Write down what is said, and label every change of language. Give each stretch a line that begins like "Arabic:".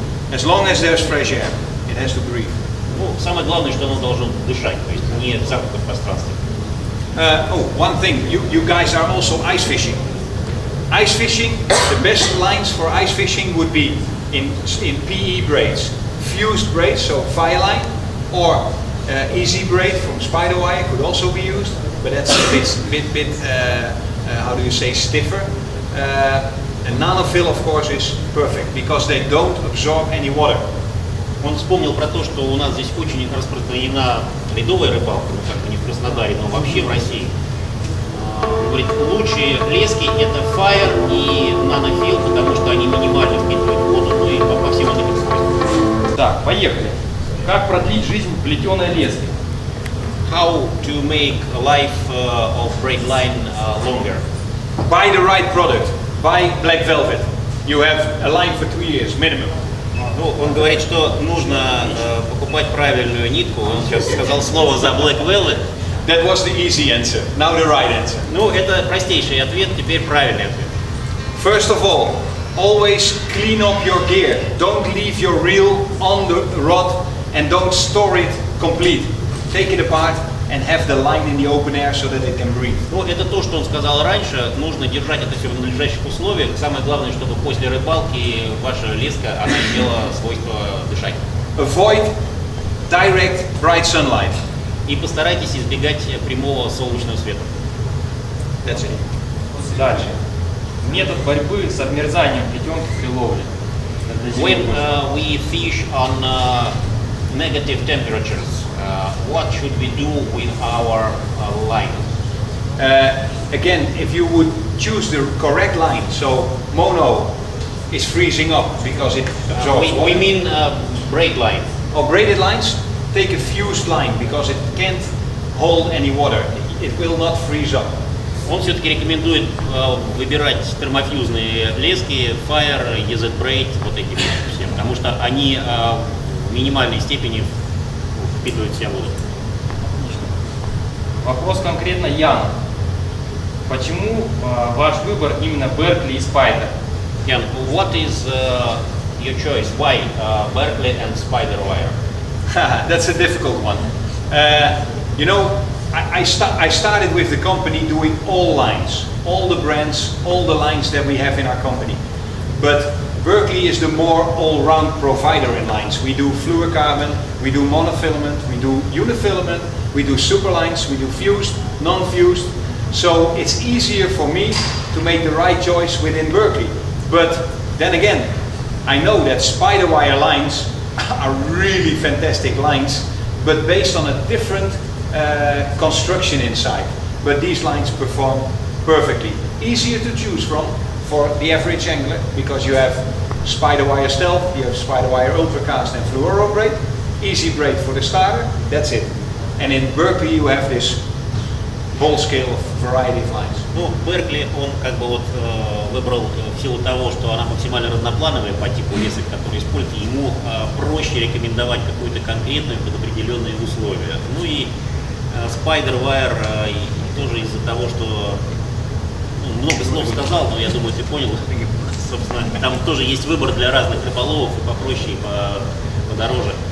English: As long as there's fresh air, it has to breathe.
Russian: Ну, самое главное, что оно должно дышать, то есть не в замкнутом пространстве.
English: One thing, you guys are also ice fishing. Ice fishing, the best lines for ice fishing would be in PE braids. Fused braids, so fire line, or easy braid from spider wire could also be used, but that's a bit how do you say, stiffer. And nanofill, of course, is perfect because they don't absorb any water.
Russian: Он вспомнил про то, что у нас здесь очень распространена ледовая рыбалка, ну как бы не в Краснодаре, но вообще в России. Говорит, лучшие лески это fire и нанофил, потому что они минимально впитывают воду, ну и по всем этим свойствам. Так, поехали. Как продлить жизнь плетеной лески?
English: How to make life of braid line longer? Buy the right product. Buy black velvet. You have a line for 2 years minimum.
Russian: Ну, он говорит, что нужно покупать правильную нитку. Он сейчас сказал слово за black velvet.
English: That was the easy answer. Now the right answer.
Russian: Ну, это простейший ответ, теперь правильный ответ.
English: First of all, always clean up your gear. Don't leave your reel on the rod and don't store it complete. Take it apart and have the line in the open air so that it can breathe.
Russian: Ну, это то, что он сказал раньше. Нужно держать это все в надлежащих условиях. Самое главное, чтобы после рыбалки ваша леска, она имела свойство дышать.
English: Avoid direct bright sunlight.
Russian: И постарайтесь избегать прямого солнечного света.
English: That's it.
Russian: Dальше. Метод борьбы с обмерзанием плетенки при ловле.
English: When we fish on negative temperatures, what should we do with our line? Again, if you would choose the correct line, so mono is freezing up because it absorbs We water. mean braid line. Or braided lines, take a fused line because it can't hold any water. It will not freeze up.
Russian: Он все-таки рекомендует выбирать термофьюзные лески, Fire, EZ Braid, вот эти все, потому что они в минимальной степени впитывают в себя воду. Вопрос конкретно Ян. Почему ваш выбор именно Berkley Spider?
English: Ян, what is your choice? Why Berkley and Spider Wire? That's a difficult one. You know, I started with the company doing all lines, all the brands, all the lines that we have in our company. But Berkley is the more all-round provider in lines. We do fluorocarbon, we do monofilament, we do unifilament, we do super lines, we do fused, non-fused. So it's easier for me to make the right choice within Berkley. But then again, I know that spider wire lines are really fantastic lines, but based on a different construction inside. But these lines perform perfectly. Easier to choose from for the average angler because you have spider wire stealth, you have spider wire ultracast and fluoro braid. Easy braid for the starter, that's it. And in Berkley you have this whole scale of variety of lines.
Russian: Ну, Berkley, он как бы вот выбрал в силу того, что она максимально разноплановая по типу лесок, которые используют, ему проще рекомендовать какую-то конкретную под определенные условия. Ну и Spider Wire тоже из-за того, что много слов сказал, но я думаю, ты понял, собственно, там тоже есть выбор для разных рыболовов, и попроще, и подороже.